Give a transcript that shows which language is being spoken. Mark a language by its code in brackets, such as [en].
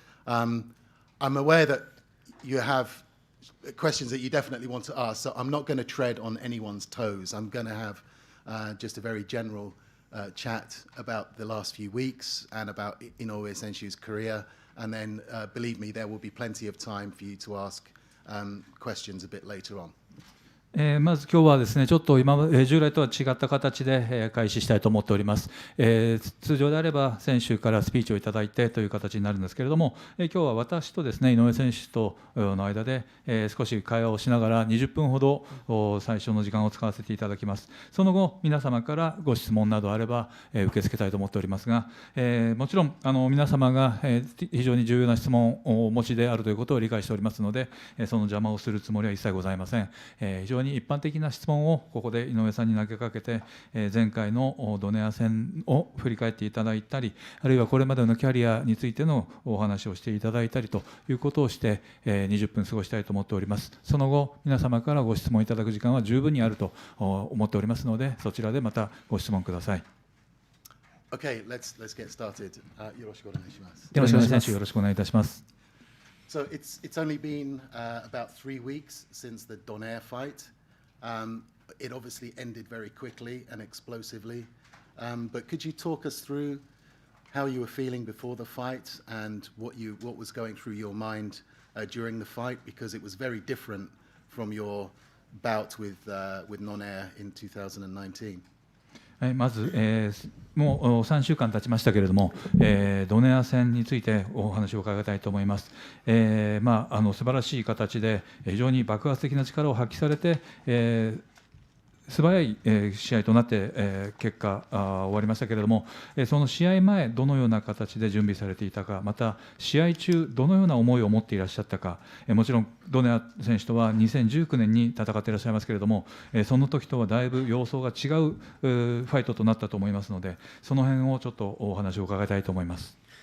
[en] I'm aware that you have questions that you definitely want to ask, so I'm not going to tread on anyone's toes. I'm going to have just a very general chat about the last few weeks and about Inoue Senshu's career, and then believe me, there will be plenty of time for you to ask questions a bit later on. [ja] まず今日はですね、ちょっと従来とは違った形で開始したいと思っております。通常であれば選手からスピーチをいただいてという形になるんですけれども、今日は私とですね、井上選手との間で少し会話をしながら20分ほど最初の時間を使わせていただきます。その後、皆様からご質問などあれば受け付けたいと思っておりますが、もちろん皆様が非常に重要な質問をお持ちであるということを理解しておりますので、その邪魔をするつもりは一切ございません。非常に一般的な質問をここで井上さんに投げかけて、前回のドネア戦を振り返っていただいたり、あるいはこれまでのキャリアについてのお話をしていただいたりということをして20分過ごしたいと思っております。その後、皆様からご質問いただく時間は十分にあると思っておりますので、そちらでまたご質問ください。 [en] Okay, let's get started. [ja] よろしくお願いします。よろしくお願いします。よろしくお願いいたします。 [en] So it's only been about 3 weeks since the Donaire fight. It obviously ended very quickly and explosively. But could you talk us through how you were feeling before the fight and what was going through your mind during the fight? Because it was very different from your bout with Donaire in 2019. [ja] まず、もう3週間経ちましたけれども、ドネア戦についてお話を伺いたいと思います。素晴らしい形で非常に爆発的な力を発揮されて、素早い試合となって結果終わりましたけれども、その試合前どのような形で準備されていたか、また試合中どのような思いを持っていらっしゃったか、もちろんドネア選手とは2019年に戦っていらっしゃいますけれども、その時とはだいぶ様相が違うファイトとなったと思いますので、その辺をちょっとお話を伺いたいと思います。